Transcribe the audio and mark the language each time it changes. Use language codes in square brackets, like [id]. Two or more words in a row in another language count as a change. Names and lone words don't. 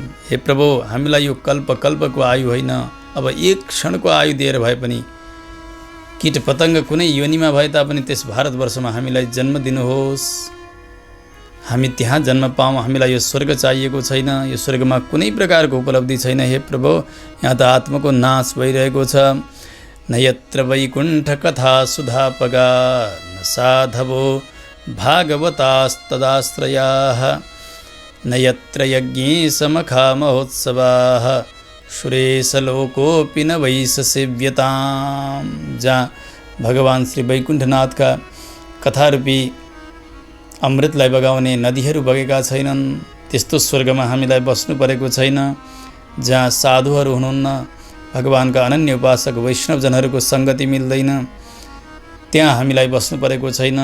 [ne] हे प्रभु, हामीलाई यो कल्पको आयु होइन, अब एक क्षणको आयु दिएर भए पनि कीट पतङ्ग कुनै योनिमा भए तापनि त्यस भारतवर्षमा हामीलाई जन्म दिनुहोस्, हामी त्यहाँ जन्म पाऊँ। हामीलाई यो स्वर्ग चाहिएको छैन, यो स्वर्गमा कुनै प्रकारको उपलब्धि छैन। हे प्रभु, यहाँ त आत्माको नाश भइरहेको छ। [sa] न यत्र वैकुण्ठ कथा सुधापगा न साधवो भागवतास्तदाश्रयाः न यत्र यज्ञे समखा महोत्सवाः सुरेशलोकोऽपि न वैशसेव्यताम्। [ne] जहाँ भगवान श्री वैकुण्ठनाथका कथारूपी अमृतलाई बगाउने नदीहरू बगेका छैनन्, त्यस्तो स्वर्गमा हामीलाई बस्नु परेको छैन। जहाँ साधुहरू हुनुहुन्न, भगवानका अनन्य उपासक वैष्णवजनहरूको सङ्गति मिल्दैन, त्यहाँ हामीलाई बस्नु परेको छैन।